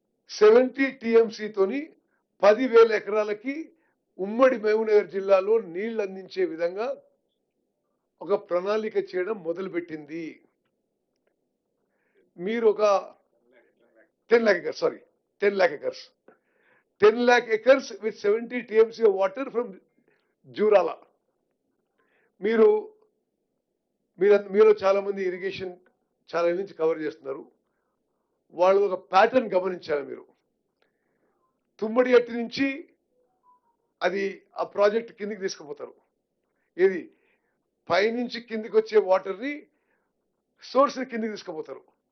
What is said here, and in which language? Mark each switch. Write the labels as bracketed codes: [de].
[te] 70 TMC తోని 10,000 ఎకరాలకి ఉమ్మడి మహబూబ్నగర్ జిల్లాలో నీళ్లు అందించే విధంగా ఒక ప్రణాళిక చేయడం మొదలుపెట్టింది. మీరు ఒక [en] 10 lakh acres, sorry, 10 lakh acres. 10 lakh acres with 70 TMC of water from Jurala. [te] మీలో చాలా మంది ఇరిగేషన్ చాలా నుంచి కవర్ చేస్తున్నారు. వాళ్ళు ఒక ప్యాటర్న్ గమనించారు మీరు. తుమ్మడి అట్టి నుంచి అది ఆ ప్రాజెక్ట్ కిందికి తీసుకుపోతారు. ఏది పైనుంచి కిందికి వచ్చే వాటర్ని సోర్స్ కిందికి తీసుకుపోతారు.